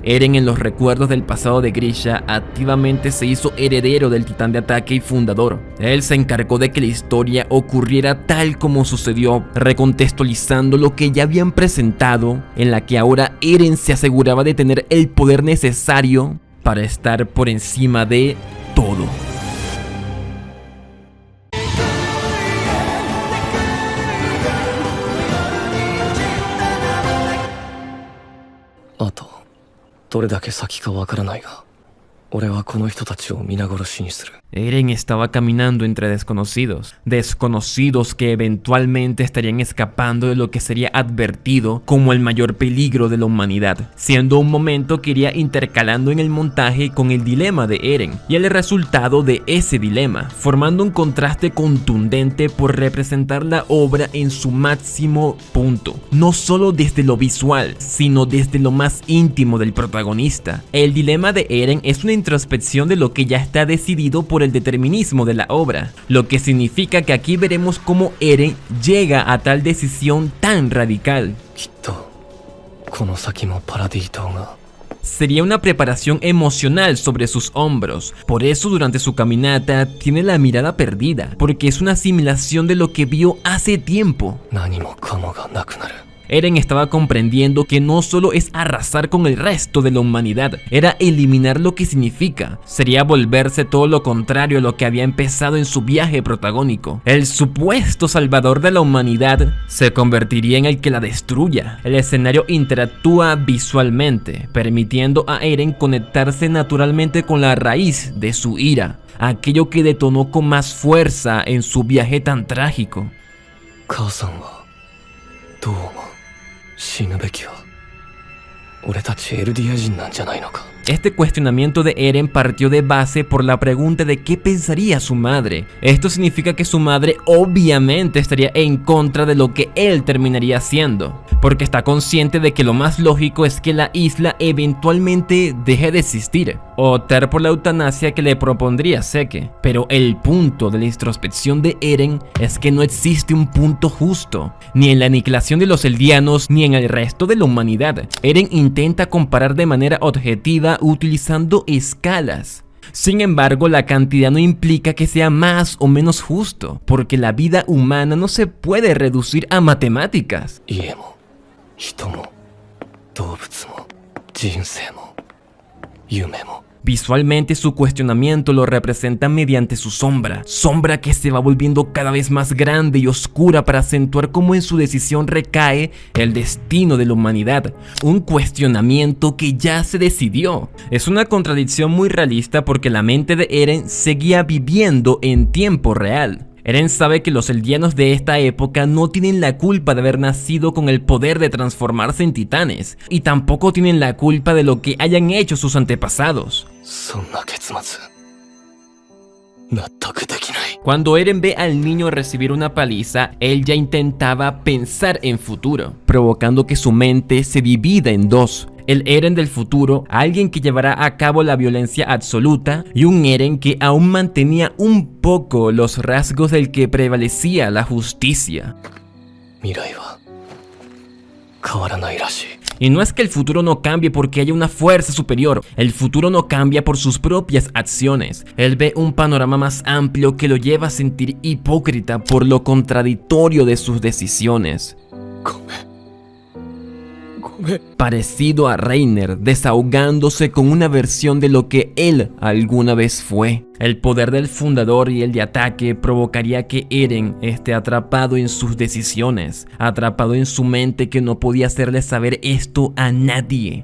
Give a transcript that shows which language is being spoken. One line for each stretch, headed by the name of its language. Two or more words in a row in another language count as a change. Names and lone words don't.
Spanish: Eren, en los recuerdos del pasado de Grisha, activamente se hizo heredero del titán de ataque y fundador. Él se encargó de que la historia ocurriera tal como sucedió, recontextualizando lo que ya habían presentado, en la que ahora Eren se aseguraba de tener el poder necesario para estar por encima de todo.
Japanese: Ato, どれだけ先かわからないが、俺はこの人たちを皆殺しにする。
Spanish: Eren estaba caminando entre desconocidos que eventualmente estarían escapando de lo que sería advertido como el mayor peligro de la humanidad, siendo un momento que iría intercalando en el montaje con el dilema de Eren y el resultado de ese dilema, formando un contraste contundente por representar la obra en su máximo punto, no solo desde lo visual, sino desde lo más íntimo del protagonista. El dilema de Eren es una introspección de lo que ya está decidido por el determinismo de la obra, lo que significa que aquí veremos cómo Eren llega a tal decisión tan radical.
Japanese: きっとこの先もパラディ島が
Spanish: Sería una preparación emocional sobre sus hombros, por eso durante su caminata tiene la mirada perdida, porque es una asimilación de lo que vio hace tiempo.
Japanese: 何もかもがなくなる
Spanish: Eren estaba comprendiendo que no solo es arrasar con el resto de la humanidad, era eliminar lo que significa. Sería volverse todo lo contrario a lo que había empezado en su viaje protagónico. El supuesto salvador de la humanidad se convertiría en el que la destruya. El escenario interactúa visualmente, permitiendo a Eren conectarse naturalmente con la raíz de su ira, aquello que detonó con más fuerza en su viaje tan trágico.
Japanese: 母さんはどう思う死ぬべきは俺たちエルディア人なんじゃないのか
Spanish: Este cuestionamiento de Eren partió de base por la pregunta de qué pensaría su madre. Esto significa que su madre obviamente estaría en contra de lo que él terminaría haciendo, porque está consciente de que lo más lógico es que la isla eventualmente deje de existir, o optar por la eutanasia que le propondría Zeke. Pero el punto de la introspección de Eren es que no existe un punto justo, ni en la aniquilación de los eldianos ni en el resto de la humanidad. Eren intenta comparar de manera objetiva utilizando escalas. Sin embargo, la cantidad no implica que sea más o menos justo, porque la vida humana no se puede reducir a matemáticas.
Japanese: 家も人も動物も人生も夢も
Spanish: Visualmente su cuestionamiento lo representa mediante su sombra que se va volviendo cada vez más grande y oscura para acentuar cómo en su decisión recae el destino de la humanidad, un cuestionamiento que ya se decidió. Es una contradicción muy realista porque la mente de Eren seguía viviendo en tiempo real. Eren sabe que los eldianos de esta época no tienen la culpa de haber nacido con el poder de transformarse en titanes, y tampoco tienen la culpa de lo que hayan hecho sus antepasados.
Japanese: そんな結末納得できない
Spanish: Cuando Eren ve al niño recibir una paliza, él ya intentaba pensar en futuro, provocando que su mente se divida en dos. El Eren del futuro, alguien que llevará a cabo la violencia absoluta, y un Eren que aún mantenía un poco los rasgos del que prevalecía la justicia.
Japanese: 未来は変わらないらしい
Spanish: Y no es que el futuro no cambie porque haya una fuerza superior, el futuro no cambia por sus propias acciones. Él ve un panorama más amplio que lo lleva a sentir hipócrita por lo contradictorio de sus decisiones.
Japanese: ごめんごめん
Spanish: Parecido a Reiner, desahogándose con una versión de lo que él alguna vez fue. El poder del fundador y el de ataque provocaría que Eren esté atrapado en sus decisiones, atrapado en su mente que no podía hacerle saber esto a nadie.